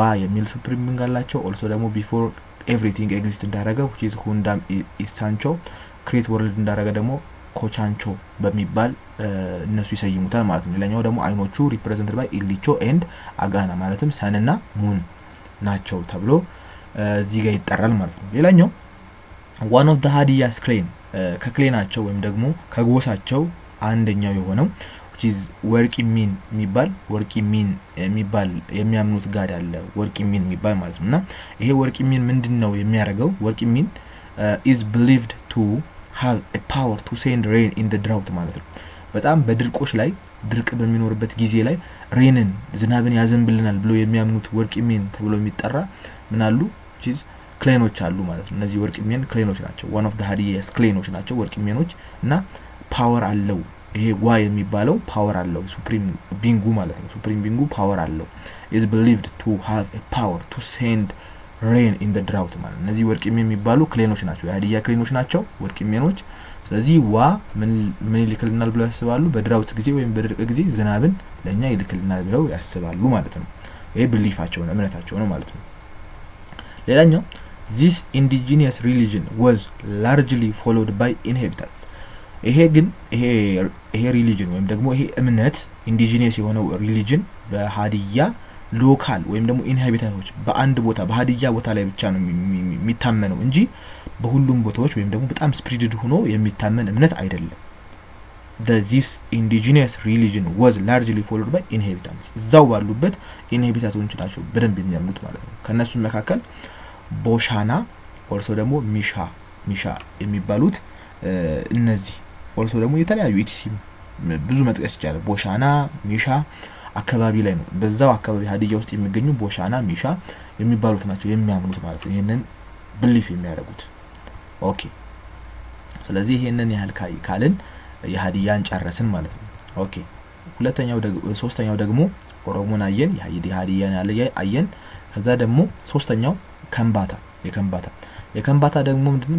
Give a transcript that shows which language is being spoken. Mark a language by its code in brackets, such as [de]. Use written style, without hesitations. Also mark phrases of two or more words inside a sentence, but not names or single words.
[am] የሚል [en] supreme being [am] አላቸው። ኦልሶ ደግሞ [en] before everything exist [am] እንዳረገ [en] which is [am] ሁንዳም ኢሳንቾ [en] create world [am] እንዳረገ ደግሞ ኮቻንቾ በሚባል እነሱ ይሰይሙታል ማለት ነው። ሌላኛው ደግሞ አይኖቹ [en] represented by Elicho and Agana [am] ማለትም ሰንና ሙን ናቸው ተብሎ እዚህ ጋር ይጠራል ማለት ነው። ሌላኛው [en] one of the Hadiya's clan [am] ከክሌናቸው ወይም ደግሞ ከጎሳቸው አንደኛው የሆነው [en] which is [am] ወርቂሚን የሚባል የሚያምኑት ጋድ አለ። ወርቂሚን የሚባል ማለት ነው። እና ይሄ ወርቂሚን ምንድነው የሚያደርገው? ወርቂሚን [en] is believed to have a power to send rain in the drought [am] ማለት ነው። በጣም በድርቆች ላይ ድርቅ በሚኖርበት ጊዜ ላይ ሬንን ዝናብን ያዘንብልናል ብሎ የሚያምኑት ወርቂሚን ተብሎ የሚጠራ ምን አሉ? [en] which is [am] ክሌኖች አሉ ማለት ነው። እነዚህ ወርቂሚን ክሌኖች ናቸው። [en] one of the [am] ሃዲያስ ክሌኖች ናቸው ወርቂሚኖች እና ፓወር አለው። ይሄ ዋ የሚባለው ፓወር አለው [en] supreme being [am] ማለት ነው። [en] supreme being [am] ፓወር አለው [en] is believed to have a power to send rain in the drought [am] ማለት እነዚህ ወርቂሚን የሚባሉ ክሌኖች ናቸው። የሃዲያ ክሌኖች ናቸው ወርቂሚኖች። ስለዚህ ዋ ምን ይልክልናል ብለው ያስባሉ? በድራውት ጊዜ ወይም በድርቅ ጊዜ ዝናብን ለኛ ይልክልናል ብለው ያስባሉ ማለት ነው። ይሄ ቢሊፋቸው ነው እምነታቸው ነው ማለት ነው። ሌላኛው [en] this indigenous religion was largely followed by inhabitants [am] ይሄ ግን ይሄ ሪሊጅን ወይም ደግሞ ይሄ እምነት ኢንዲጂነስ የሆነው ሪሊጅን በሃዲያ ሎካል ወይም ደግሞ ኢንሃቢታንቶች በአንድ ቦታ በሃዲያ ቦታ ላይ ብቻ ነው የሚታመነው እንጂ በሁሉም ቦታዎች ወይም ደግሞ በጣም ስፕሪድድ ሆኖ የሚታመን እምነት አይደለም። [en] this indigenous religion was largely followed by inhabitants [am] እዛው ባሉበት ኢንሃቢታንቶች ናቸው በደንብ የሚያምኑት ማለት ነው። ከነሱ መካከል ቦሻና ኦልሶ ደግሞ ሚሻ የሚባሉት እነዚህ ኦልሶ ደግሞ የተለያዩ ኢቲሲ ብዙ መጥቀስ ይቻላል። ቦሻና ሚሻ አካባቢ ላይ ነው። በዛው አካባቢ ሃዲያ ውስጥ የሚገኙ ቦሻና ሚሻ የሚባሉት ናቸው የሚያምኑት ማለት ነው። ይሄንን ቢሊፍ የሚያደርጉት ኦኬ። ስለዚህ ይሄንን ያህል ካልን የሃዲያን ጨረስን ማለት ነው። ኦኬ ሶስተኛው ደግሞ ኦሮሞን አየን፣ የሃዲያን አየን። ከዛ ደግሞ ሶስተኛው የከምባታ ደግሞ ምንድነው?